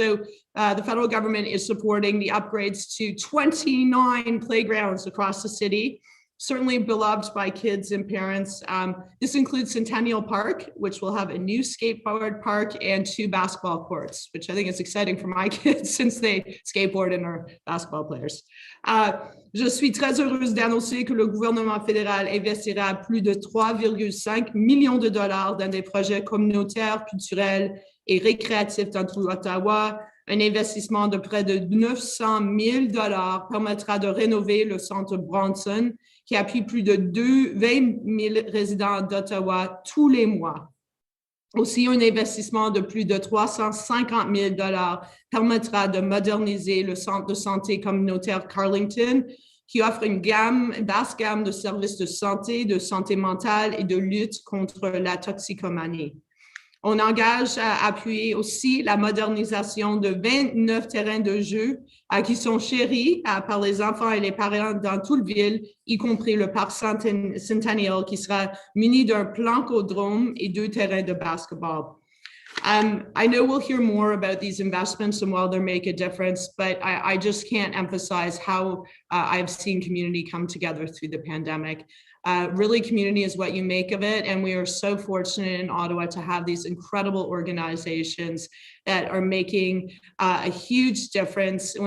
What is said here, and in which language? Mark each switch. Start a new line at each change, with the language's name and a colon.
English: So the federal government is supporting the upgrades to 29 playgrounds across the city, certainly beloved by kids and parents. This includes Centennial Park, which will have a new skateboard park and 2 basketball courts, which I think is exciting for my kids since they skateboard and are basketball players.
French: Je suis très heureuse d'annoncer que le gouvernement fédéral investira plus de 3,5 millions de dollars dans des projets communautaires, culturels et récréatifs dans tout l'Ottawa. Un investissement de près de 900 000 dollars permettra de rénover le centre Bronson, qui appuie plus de 20 000 résidents d'Ottawa tous les mois. Aussi, un investissement de plus de 350 000 dollars permettra de moderniser le centre de santé communautaire Carleton, qui offre une vaste gamme de services de santé mentale et de lutte contre la toxicomanie. On engage à appuyer aussi la modernisation de 29 terrains de jeu qui sont chéris par les enfants et les parents dans toute ville, y compris le parc Centennial qui sera muni d'un plancodrome et 2 terrains de basketball.
English: I know we'll hear more about these investments and while they make a difference, but I just can't emphasize how I've seen community come together through the pandemic. Really, community is what you make of it. And we are so fortunate in Ottawa to have these incredible organizations that are making a huge difference.